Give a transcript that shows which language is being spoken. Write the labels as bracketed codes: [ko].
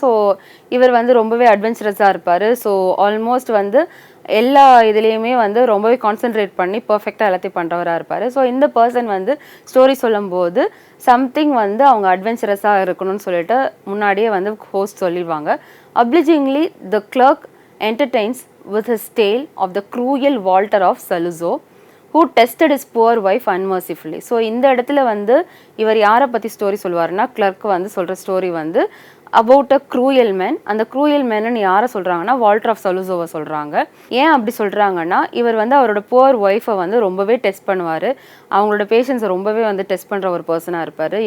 [ta] So இவர் வந்து ரொம்பவே அட்வென்ச்சரஸாக இருப்பார். ஸோ ஆல்மோஸ்ட் வந்து எல்லா இதுலேயுமே வந்து ரொம்பவே கான்சென்ட்ரேட் பண்ணி பர்ஃபெக்டாக எல்லாத்தையும் பண்ணுறவராக இருப்பார். ஸோ இந்த பர்சன் வந்து ஸ்டோரி சொல்லும்போது சம்திங் வந்து அவங்க அட்வென்ச்சரஸாக இருக்கணும்னு சொல்லிட்டு முன்னாடியே வந்து ஹோஸ்ட் சொல்லிடுவாங்க. [en] Obligingly the clerk entertains with his tale of the cruel Walter of Saluzzo who tested his poor wife unmercifully. [ta] So இந்த இடத்துல வந்து இவர் யாரை பற்றி ஸ்டோரி சொல்லுவார்னா கிளர்க் வந்து சொல்கிற ஸ்டோரி வந்து [en] About a cruel man. [ta] அந்த க்ரூயல் மேன்னு யாரை சொல்கிறாங்கன்னா வால்டர் ஆஃப் சலுசோவை சொல்கிறாங்க. ஏன் அப்படி சொல்கிறாங்கன்னா இவர் வந்து அவரோட புவர் ஒய்ஃபை வந்து ரொம்பவே டெஸ்ட் பண்ணுவார், அவங்களோட பேஷன்ஸை ரொம்பவே வந்து டெஸ்ட் பண்ணுற ஒரு பர்சனாக இருப்பார்.